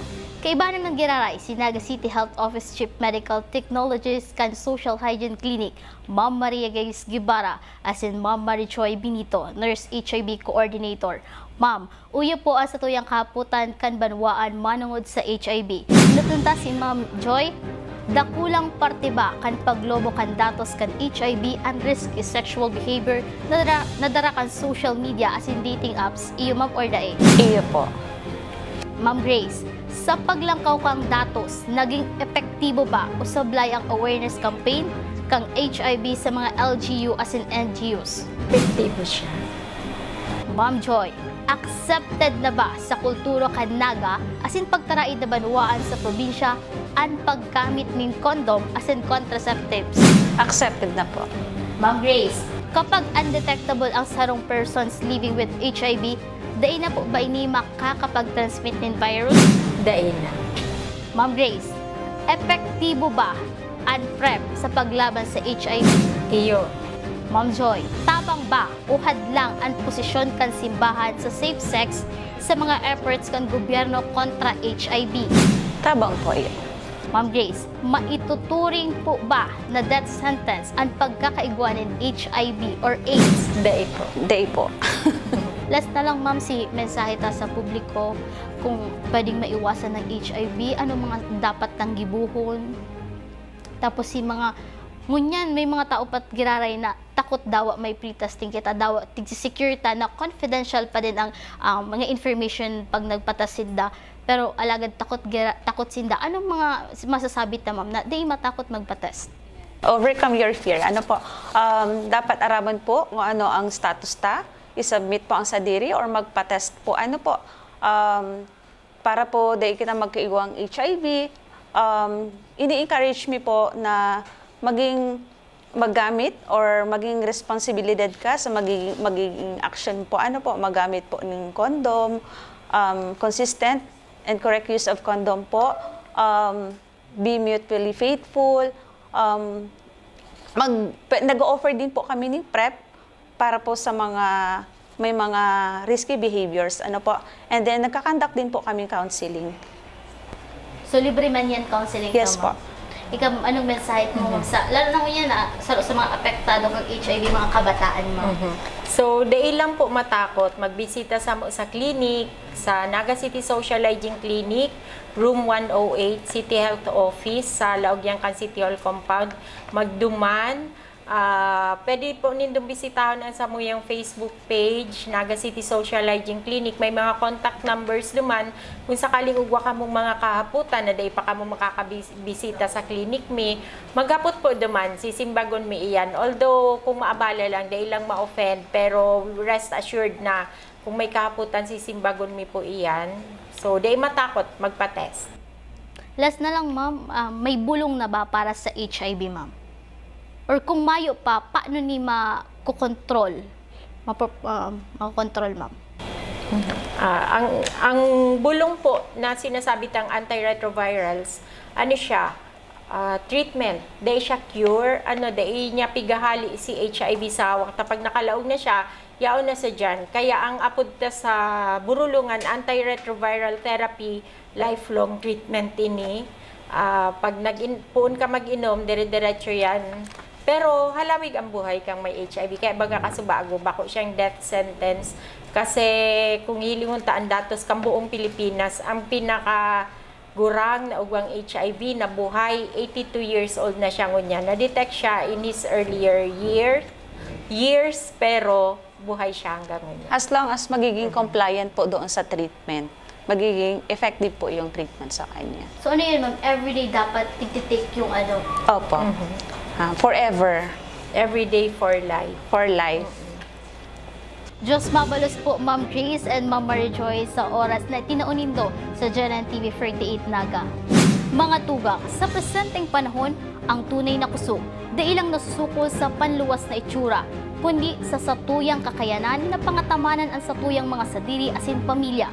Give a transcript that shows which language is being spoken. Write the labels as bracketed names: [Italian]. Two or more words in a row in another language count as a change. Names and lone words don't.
[Bikol] Kaibanan ng giraray si Naga City Health Office Chief Medical Technologist kan Social Hygiene Clinic, Ma'am Maria Gais Guevara, as in Ma'am Marichoy Benito, Nurse HIV Coordinator. Ma'am, uyo po sa tuyang kaputan kan banwaan manungod sa HIV. Natunta si Ma'am Joy, dakulang parte ba kan paglobo kan datos kan HIV [English] and risky sexual behavior [Bikol] nadara kan [English] social media as in dating apps, [Bikol] iyo ma'am or dae? Iyo po. Ma'am Grace, Sa paglangkaw kang datos, naging epektibo ba o sablay ang [English] awareness campaign [Bikol] kang HIV sa mga LGU [English] as in NGUs? [Bikol] Epektibo siya. Ma'am Joy, accepted na ba sa kultura kan Naga as in pagtaraid na banwaan sa probinsya ang paggamit ng condom [English] as in contraceptives? [Bikol] Accepted na po. Ma'am Grace, kapag undetectable ang sarong [English] persons living with HIV, [Bikol] dahil na po ba ini makakapag-transmit ng virus? Dahil na. Ma'am Grace, epektibo ba ang PrEP sa paglaban sa HIV? Iyo. Ma'am Joy, tabang ba o hadlang ang posisyon kan simbahan sa [English] safe sex [Bikol] sa mga efforts kan gobyerno kontra HIV? Tabang po iyo. Ma'am Grace, maituturing po ba na [English] death sentence [Bikol] ang pagkakaigwa ng HIV or AIDS? Dahil po. Dahil po. Last na lang ma'am, si mensahe ta sa publiko kung pwedeng maiwasan ng HIV, ano mga dapat nang gibuhon. Tapos si mga ngunyan, may mga tao pat giraray na takot daw may pre-testing kita, daw tig-secure ta na confidential pa din ang mga information pag nagpatasinda. Pero alagad takot sinda. Anong mga masasabi ta ma'am na di matakot magpatest? [English] Overcome your fear. [Bikol] Ano po? Dapat araman po kung ano ang status ta. I-submit po ang sadiri or magpa-test po. Ano po? Para po dahil kita magkaigwang HIV, ini-encourage me po na maggamit or maging responsibilidad ka sa magiging action po. Ano po? Magamit po ng condom, [English] consistent and correct use of condom po, be mutually faithful, [Bikol] nag-offer din po kami ng PrEP para po sa may mga [English] risky behaviors, [Bikol] ano po. And then, nagkakandak din po kami counseling. So, libre man yan counseling? [English] Yes po. [Bikol] Ikaw, anong mensahe mo, ma'am? Lalo na ko yan, sa mga apektado ng HIV, mga kabataan mo. So, dahil lang po matakot, magbisita sa clinic, sa Naga City Social Hygiene Clinic, Room 108, City Health Office, sa Laogyang City Hall Compound, magduman. Pwede po nindong bisitahan ang sa muyang Facebook page, Naga City Social Hygiene Clinic. May mga [English] contact numbers [Bikol] duman. Kung sakaling ugwa ka mong mga kahaputan na day pa ka mong makakabisita sa clinic mi, maghapot po duman, sisimbagon mi iyan. [English] Although, [Bikol] kung maabala lang, day lang ma-offend, pero [English] rest assured [Bikol] na kung may kahaputan, sisimbagon mi po iyan. So, day matakot, magpa-test. Last na lang, ma'am, may bulong na ba para sa HIV, ma'am? Or kung mayo pa, paano ni makokontrol? Makokontrol, ma'am? Ang bulong po na sinasabi tang antiretrovirals, ano siya? Treatment. Dahil siya cure, dahil niya pigahali si HIV sa hawak. Tapag nakalaog na siya, yaon na sa dyan. Kaya ang apod ta sa burulungan, [English] antiretroviral therapy, lifelong treatment [Bikol] ini. Pag puun ka mag-inom, dire-diretso yan. Pero halawig ang buhay kang may HIV. Kaya baga kasubago, bako siyang [English] death sentence. [Bikol] Kasi kung hilinguntaan datos kang buong Pilipinas, ang pinaka-gurang na ugwang HIV na buhay, 82 [English] years old [Bikol] na siya ngunya. Na-detect siya [English] in his earlier years, [Bikol] pero buhay siya hanggang ngunya. [English] As long as [Filipino] magiging compliant po doon sa treatment, magiging effective po yung treatment sa kanya. So ano yun, ma'am? [Bikol] Everyday dapat tig-take yung ano? [Filipino] Opo. [English] Forever. Every day for life. For life. [Bikol] Diyos mabalos po, Ma'am Grace and Ma'am Marijoy sa oras na tinaunindo sa Janan TV 48 Naga. Mga tugang, sa presenteng panahon, ang tunay na kusog, di ilang nasusukol sa panluwas na itsura, kundi sa satuyang kakayanan na pangatamanan ang satuyang mga sadiri asin pamilya.